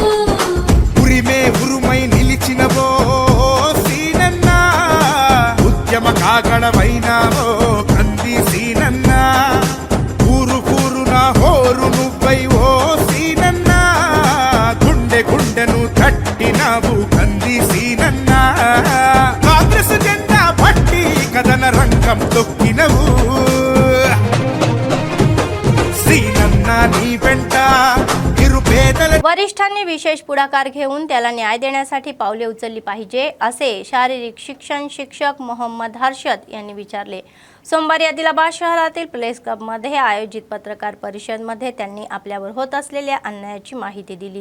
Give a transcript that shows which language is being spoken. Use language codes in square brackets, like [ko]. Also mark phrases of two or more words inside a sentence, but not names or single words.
[te] ఉరిమే ఉరుమై నిలిచినవో సీనన్న, ఉద్యమ కాగడవైనావో కంది సీనన్న, ఊరు ఊరున హోరు నువ్వై ఓ సీనన్న, గుండె గుండెను తట్టినావు కంది సీనన్న, కాంగ్రెస్ జెండా పట్టి కథన రంగం తొక్కినవు, శ్రీనన్న నీ వెంట నిరుపేదల. [mr] वरिष्ठांनी विशेष पुढाकार घेऊन त्याला न्याय देण्यासाठी पावले उचलली पाहिजे, असे शारीरिक शिक्षण शिक्षक मोहम्मद हर्षद यांनी विचारले. सोमवारी आदिलाबाद शहरातील प्रेस क्लबमध्ये आयोजित पत्रकार परिषदेमध्ये त्यांनी आपल्यावर होत असलेल्या अन्यायाची माहिती दिली.